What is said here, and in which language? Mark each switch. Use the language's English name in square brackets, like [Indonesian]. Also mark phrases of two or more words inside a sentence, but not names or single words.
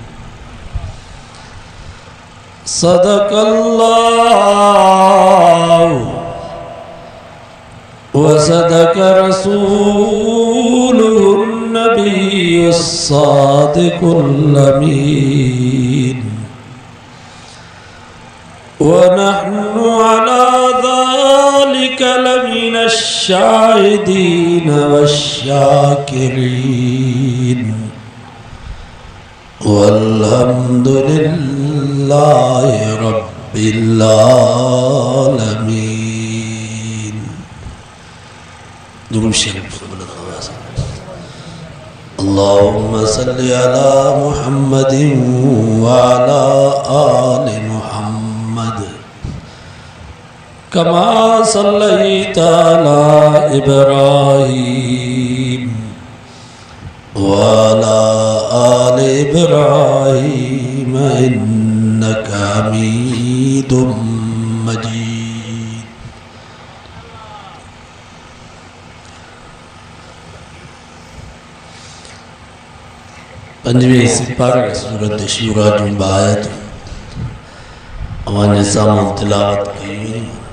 [Arabic] صدق الله وصدق رسوله النبي الصادق الأمين. ونحن على ذلك لمن الشاهدين والشاكرين. والحمد لله رب العالمين. [Sindhi] दुरूद शरीफ [Arabic] اللهم صل على محمد وعلى آل محمد كما صليت على إبراهيم وعلى آل إبراهيم إنك حميد مجيد. [Sindhi] पंजवीं सिपारा सूरत शूरा जूं आयत अवांजे साम्हूं तिलावत कई हुई।